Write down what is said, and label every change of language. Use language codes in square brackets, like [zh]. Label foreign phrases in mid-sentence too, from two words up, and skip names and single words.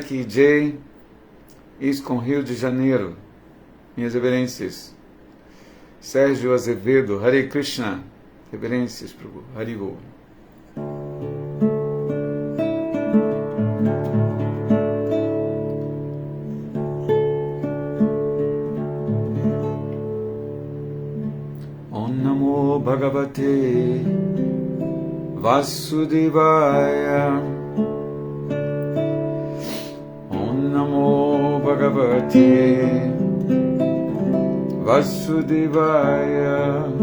[sa] Ki Jai, [pt] ISKCON Rio de Janeiro, minhas reverências, Sérgio Azevedo, Hare Krishna, reverências, Prabhu, Haribol. [sa] Om Namo Bhagavate Vasudevaya, Om Namo Bhagavate Vasudevaya,